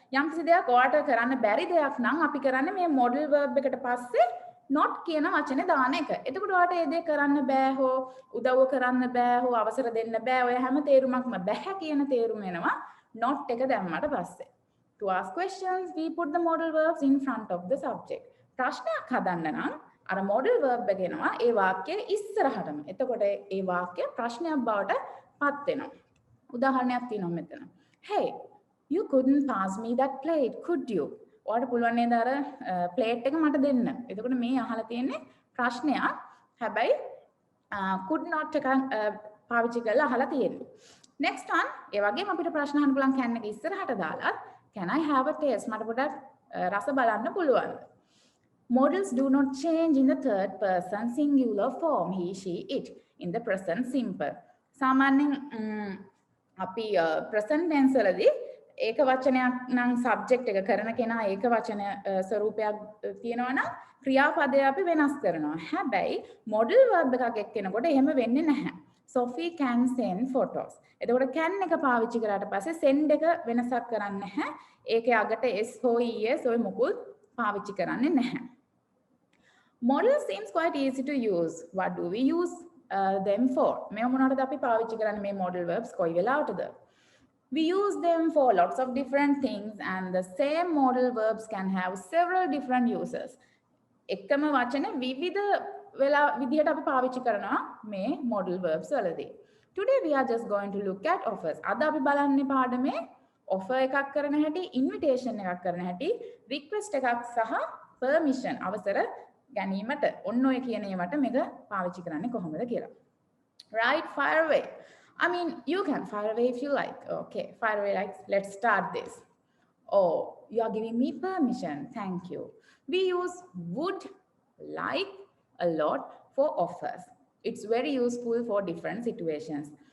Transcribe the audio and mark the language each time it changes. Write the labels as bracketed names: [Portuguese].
[Sinhala] යම්කිසි දෙයක් ඔයාට කරන්න බැරි දෙයක් නම් අපි කරන්නේ මේ modal verb එකට පස්සේ not කියන වචනේ දාන එක. එතකොට ඔයාට ඒ දේ කරන්න බෑ හෝ උදව්ව කරන්න බෑ හෝ අවසර දෙන්න බෑ. ඔය හැම තේරුමක්ම බෑ කියන තේරුම එනවා not එක දැම්මට පස්සේ. [English] To ask questions, we put the modal verbs in front of the subject. [Sinhala] ප්‍රශ්නයක් හදන්න නම් අර modal verb එක එනවා ඒ වාක්‍යයේ ඉස්සරහටම. එතකොට ඒ වාක්‍ය ප්‍රශ්නයක් බවට පත් වෙනවා. උදාහරණයක් තියෙනවා මෙතන. [English] Hey, you couldn't pass me that plate, could you? [Sinhala] ඔයාලට පුළුවන් නේද අර plate එක මට දෙන්න. එතකොට මේ අහලා තියෙන්නේ ප්‍රශ්නයක්. හැබැයි could not එක පාවිච්චි කරලා අහලා තියෙන්නේ. [English] Next one, [Sinhala] ඒ වගේම අපිට ප්‍රශ්න අහන්න පුළුවන් can එක ඉස්සරහට දාලා [English] can I have a taste? [Sinhala] මට පොඩ්ඩක් රස බලන්න පුළුවන්. [English] Modals do not change in the third person singular form, he, she, it, in the present simple. [Sinhala] සාමාන්‍යයෙන් අපි present tense වලදී ඒක වචනයක් නම් සබ්ජෙක්ට් එක කරන කෙනා ඒක වචන ස්වරූපයක් තියෙනවා නම් ක්‍රියාපදය අපි වෙනස් කරනවා. හැබැයි මොඩල් verb එකක් එක්කෙනකොට එහෙම වෙන්නේ නැහැ. [English] Sophie can send photos. [Sinhala] එතකොට can එක පාවිච්චි කරාට පස්සේ send එක වෙනසක් කරන්නේ නැහැ. ඒකේ අගට s හෝ es ඔය මොකුත් පාවිච්චි කරන්නේ නැහැ. [English] Model seems quite easy to use. What do we use them for? [Sinhala] මේ මොනවටද අපි පාවිච්චි කරන්නේ මේ modal verbs කොයි වෙලාවටද? [English] We use them for lots of different things, and the same modal verbs can have several different uses. [Sinhala] එකම වචන විවිධ විදිහට අපි පාවිච්චි කරනවා මේ modal verbs වලදී. [English] Today we are just going to look at offers. [Sinhala] අද අපි බලන්නේ පාඩමේ offer එකක් කරන හැටි, invitation එකක් කරන හැටි, request එකක් සහ permission අවසර ගැනීමට ඔන්න ඔය කියන ඒවාට මේක පාවිච්චි කරන්නේ කොහොමද කියලා. [English] Right, fire away. I mean, you can fire away if you like. Okay, fire away, like, let's start this. Oh, you are giving me permission. Thank you. We use would, like a lot for offers. It's very useful for different situations.